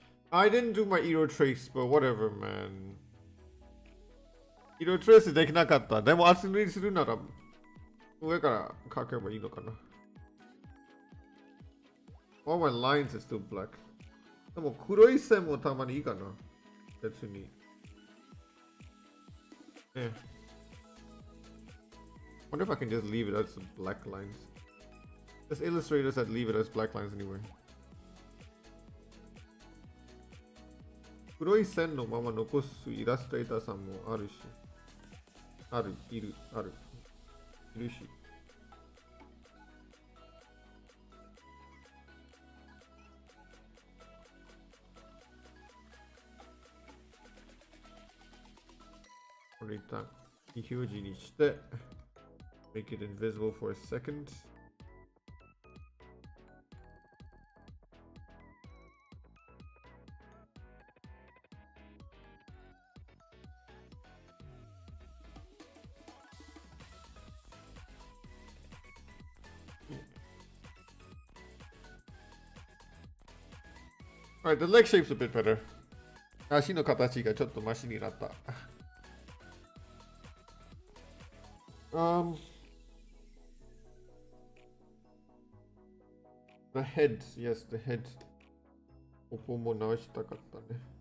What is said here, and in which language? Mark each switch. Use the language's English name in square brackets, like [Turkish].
[English] I didn't do my Eero trace, but whatever, man. [Japanese] Eero trace できなかった。でも厚塗りするなら上から描けばいいのかな。 [English] All my lines are still black. [Japanese] でも黒い線もたまにいいかな。別に。 [English] Yeah. Wonder if I can just leave it as black lines. There's illustrators that leave it as black lines anyway. [Japanese] 黒い線のまま残すイラストレーターさんもあるし。いるし。これ一旦非表示にして [English] make it invisible for a second. Alright, the leg shape's a bit better. [Japanese] 足の形がちょっとマシになった。 [English] The head, yes, the head. [Japanese] ここも直したかったね。